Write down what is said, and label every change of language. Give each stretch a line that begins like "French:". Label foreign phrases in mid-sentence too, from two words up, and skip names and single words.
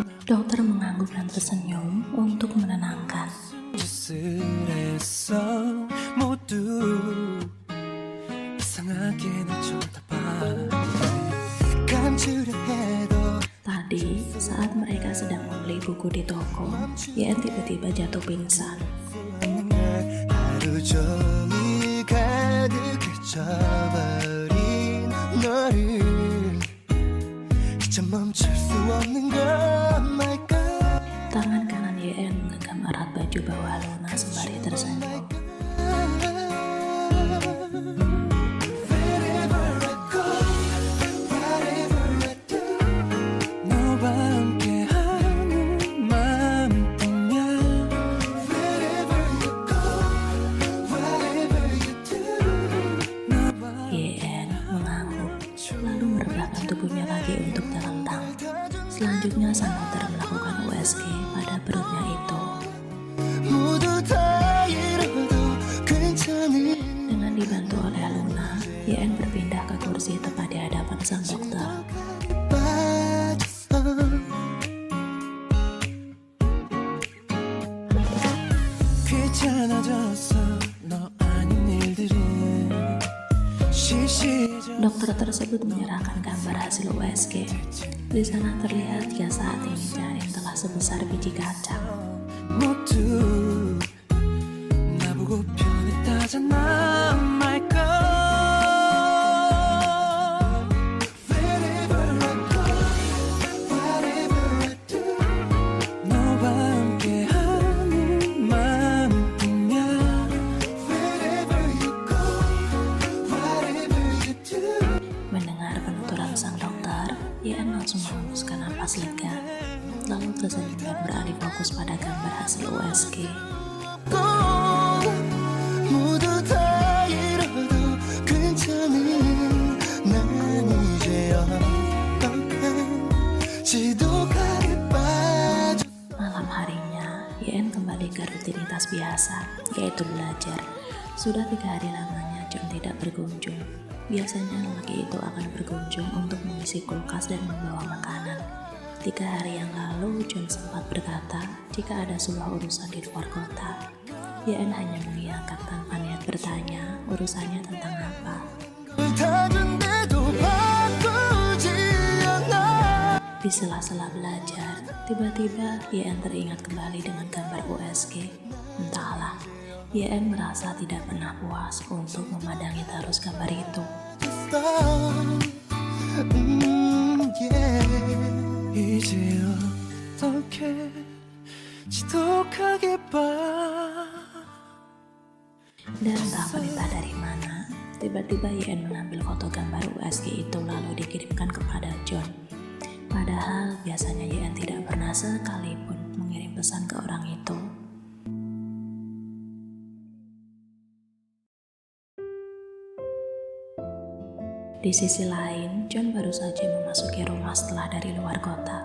Indonesian: Dokter mengangguk dan tersenyum untuk menenangkan.
Korean: 짓을 했어 모두 이상하게 날 쳐다봐 감추려 해도
Indonesian: Tadi, saat mereka sedang membeli buku di toko, YN tiba-tiba jatuh pingsan.
Korean: 없는 걸 하루 종일 가득해져버린 너를 이제 멈출 수 없는 건 말까
Indonesian: Tangan kanan YN menggenggam erat baju bawah Luna sembari tersenyum.
English: Wherever I go, whatever I do
Korean: 너와 함께하는 마음뿐이야
English: Wherever you go, whatever you do 너와
Indonesian: YN mengangguk, lalu merebahkan tubuhnya lagi untuk terlentang. Selanjutnya sang dokter melakukan USG pada perutnya itu.
Korean: 모두 다 잃어도 괜찮은
Indonesian: Dengan dibantu oleh Luna, YN berpindah ke kursi tepat di hadapan sang dokter.
Korean: 빠졌어 귀찮아졌어 너 아닌 일들은 시시해져
Indonesian: Dokter tersebut menyerahkan gambar hasil USG. Di sana terlihat jika saat ini janin telah sebesar biji kacang.
Korean: 모두 나보고 변했다잖아
English: my God Wherever I go Whatever I do
Korean: 너와 함께하는 마음뿐이야
English: Wherever you go Whatever you do
Indonesian: Mendengar penuturan sang dokter, YN langsung menghembuskan napas lega, lalu tersenyum dan beralih fokus pada gambar hasil USG.
Korean: 꼭 모두 다 잃어도 괜찮은 난 이제 어떡해 지독하게 빠져
Indonesian: Malam harinya, YN kembali ke rutinitas biasa, yaitu belajar. Sudah 3 hari lamanya John tidak berkunjung. Biasanya lelaki itu akan berkunjung untuk mengisi kulkas dan membawa makanan. 3 hari yang lalu, John sempat berkata jika ada sebuah urusan di luar kota. YN hanya mengiyakan tanpa niat bertanya urusannya tentang apa.
Korean: 닫은데도 바꾸지 않아
Indonesian: Di sela-sela belajar, tiba-tiba YN teringat kembali dengan gambar USG. Entahlah, YN merasa tidak pernah puas untuk memandangi terus gambar itu. yeah.
Korean: 이제 어떻게 지독하게
Indonesian: Dan tak perintah dari mana, tiba-tiba YN mengambil foto gambar USG itu lalu dikirimkan kepada John. Padahal biasanya YN tidak pernah sekalipun mengirim pesan ke orang itu. Di sisi lain, John baru saja memasuki rumah setelah dari luar kota.